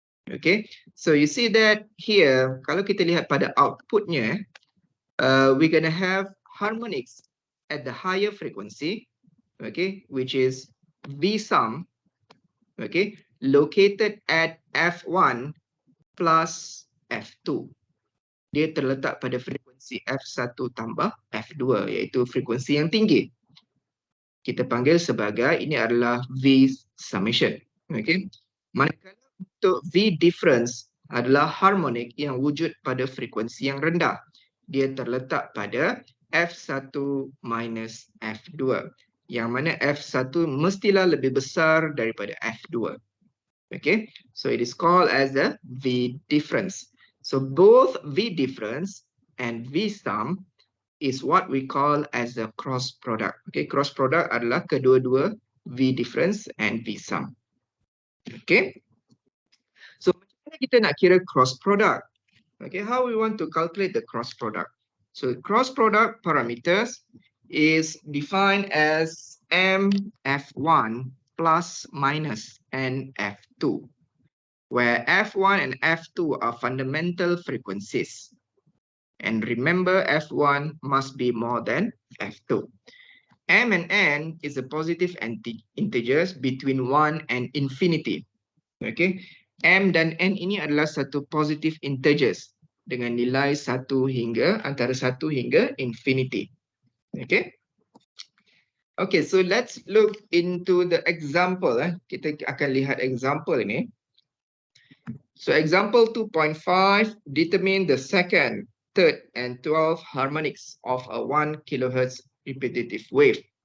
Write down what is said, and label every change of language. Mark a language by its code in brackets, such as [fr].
[en] Okay, so you see that here, [ms] kalau kita lihat pada outputnya, [en] we're gonna have harmonics at the higher frequency, okay, which is V sum, okay, located at F1 plus F2. [ms] Dia terletak pada frekuensi F1 tambah F2, iaitu frekuensi yang tinggi. Kita panggil sebagai, ini adalah V summation, okay. Manakala untuk V difference adalah harmonik yang wujud pada frekuensi yang rendah. Dia terletak pada F1 minus F2. Yang mana F1 mestilah lebih besar daripada F2. [en] Okay, so it is called as the V difference. So both V difference and V sum is what we call as the cross product. [ms] Okay, cross product adalah kedua-dua V difference and V sum. Okay, so macam mana kita nak kira cross product? [en] Okay, how we want to calculate the cross product? So cross product parameters is defined as MF1 plus minus NF2, where F1 and F2 are fundamental frequencies. And remember, F1 must be more than F2. M and N is a positive integers between 1 and infinity. [ms] Okay, M dan N ini adalah satu positive integers dengan nilai 1 hingga antara 1 hingga infinity. Okay. [en] Okay, so let's look into the example. [ms] Kita akan lihat example ini. [en] So example 2.5, determine the second, third, and 12th harmonics of a 1 kHz repetitive wave.